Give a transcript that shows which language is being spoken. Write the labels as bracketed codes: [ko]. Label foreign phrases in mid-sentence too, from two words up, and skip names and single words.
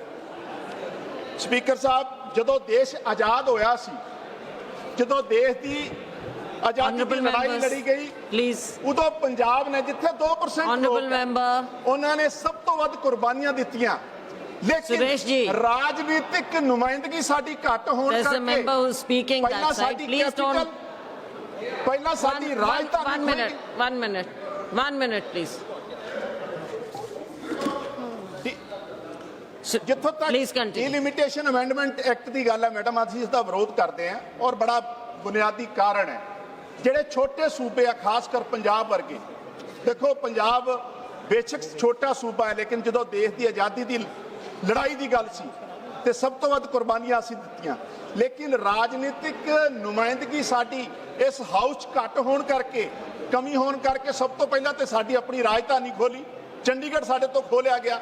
[pa] ਸਪੀਕਰ ਸਾਹਬ, ਜਦੋਂ ਦੇਸ਼ ਆਜ਼ਾਦ ਹੋਇਆ ਸੀ, ਜਦੋਂ ਦੇਸ਼ ਦੀ ਆਜ਼ਾਦੀ ਦੀ ਲੜਾਈ ਲੜੀ ਗਈ, ਉਦੋਂ ਪੰਜਾਬ ਨੇ ਜਿੱਥੇ 2% ਉਨ੍ਹਾਂ ਨੇ ਸਭ ਤੋਂ ਵੱਧ ਕੁਰਬਾਨੀਆਂ ਦਿੱਤੀਆਂ, ਲੇਕਿਨ ਰਾਜਨੀਤਿਕ ਨੁਮਾਇੰਦਗੀ ਸਾਡੀ ਘੱਟ ਹੋਣ ਕਰਕੇ ਪਹਿਲਾਂ ਸਾਡੀ ਰਾਜਧਾਨੀ। [en] 1 minute please. [pa] ਜਿੱਥੋਂ ਤੱਕ ਡਿਲਿਮਿਟੇਸ਼ਨ ਅਮੈਂਡਮੈਂਟ ਐਕਟ ਦੀ ਗੱਲ ਹੈ ਮੈਡਮ, ਅਸੀਂ ਇਸਦਾ ਵਿਰੋਧ ਕਰਦੇ ਹਾਂ ਅਤੇ ਵੱਡਾ ਬੁਨਿਆਦੀ ਕਾਰਨ ਹੈ ਜਿਹੜੇ ਛੋਟੇ ਸੂਬੇ ਆ, ਖ਼ਾਸਕਰ ਪੰਜਾਬ ਵਰਗੇ। ਦੇਖੋ ਪੰਜਾਬ ਬੇਸ਼ੱਕ ਛੋਟਾ ਸੂਬਾ ਹੈ, ਲੇਕਿਨ ਜੋ ਦੇਸ਼ ਦੀ ਆਜ਼ਾਦੀ ਦੀ ਲੜਾਈ ਦੀ ਗੱਲ ਸੀ ਤੇ ਸਭ ਤੋਂ ਵੱਧ ਕੁਰਬਾਨੀਆਂ ਅਸੀਂ ਦਿੱਤੀਆਂ, ਲੇਕਿਨ ਰਾਜਨੀਤਿਕ ਨੁਮਾਇੰਦਗੀ ਸਾਡੀ ਇਸ ਹਾਊਸ ਘੱਟ ਹੋਣ ਕਰਕੇ, ਕਮੀ ਹੋਣ ਕਰਕੇ ਸਭ ਤੋਂ ਪਹਿਲਾਂ ਤਾਂ ਸਾਡੀ ਆਪਣੀ ਰਾਜਧਾਨੀ ਖੋਹੀ, ਚੰਡੀਗੜ੍ਹ ਸਾਡੇ ਤੋਂ ਖੋਹਿਆ ਗਿਆ।